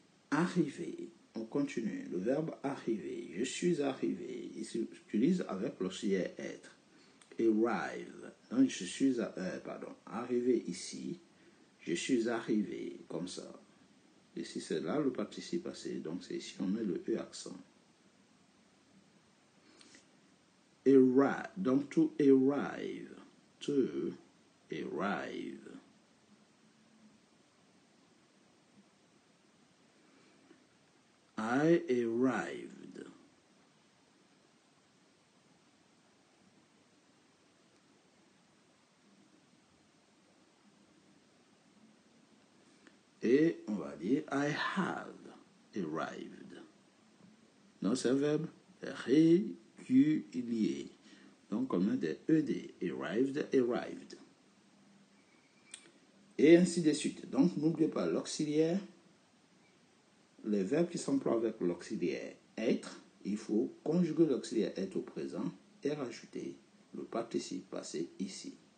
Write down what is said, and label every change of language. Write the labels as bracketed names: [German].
[French] Arriver, on continue, le verbe arriver, je suis arrivé, ici, j'utilise avec l'auxiliaire être. Arrive, donc je suis, arrivé ici, je suis arrivé, comme ça. Ici, c'est là le participe passé, donc c'est ici on met le E accent. [English] Arrive, [French] donc [English] to arrive, to arrive. I arrived. [French] Et on va dire [English] I have arrived. [French] Non, c'est un verbe régulier. Donc on met des ED. [English] Arrived, arrived. [French] Et ainsi de suite. Donc n'oubliez pas l'auxiliaire. Les verbes qui s'emploient avec l'auxiliaire être, il faut conjuguer l'auxiliaire être au présent et rajouter le participe passé ici.